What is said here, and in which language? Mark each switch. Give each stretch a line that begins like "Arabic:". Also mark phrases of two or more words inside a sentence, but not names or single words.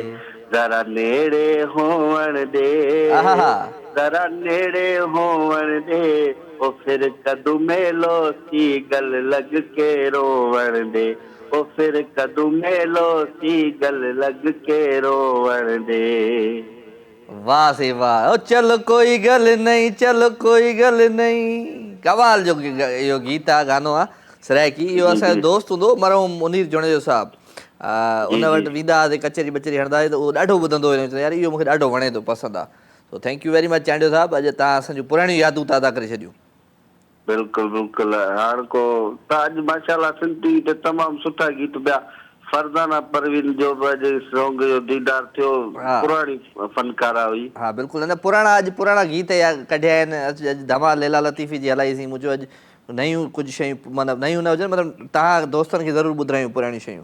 Saraiki: जरा नेड़े होवन दे, जरा नेड़े होवन दे, ओ फिर कदू मेलो सी गल लग के रोवन दे, ओ फिर कदू मेलो सी गल लग के रोवन दे।
Sindhi: वाह से वाह।
Saraiki: ओ चल कोई गल नहीं, चल कोई गल नहीं,
Sindhi: कमाल जो इहो गीत आहे, गानो आहे सराइकी। इहो असांजो दोस्त हूंदो मरहूम मुनीर जुणेजो साहब, उन वटि वेंदा हुआसीं, कचहरी बचहरी हणंदा हुआसीं, त उहो ॾाढो ॿुधंदो हुयो, यार इहो मूंखे ॾाढो वणे थो, पसंदि आहे। सो
English: thank you very much
Sindhi: चांडियो साहब, अॼु तव्हां असांजूं पुराणियूं यादूं ताज़ा करे छॾियूं। बिल्कुलु बिल्कुलु। हाणे को त अॼु माशाल्लाह सिंधी ते तमामु सुठा गीत पिया। फरज़ाना परवीन जो बि अॼु सॉन्ग जो दीदार थियो, पुराणी फनकारा हुई। हा बिल्कुलु, न पुराणा अॼु पुराणा गीत या कढिया आहिनि। अॼु धमाल लैला लतीफ़ी जी हलाईसीं, मुंहिंजो अॼु नयूं कुझु शयूं, मतिलबु नयूं न हुजनि, मतिलबु तव्हां दोस्तनि खे ज़रूरु ॿुधायूं पुराणियूं शयूं।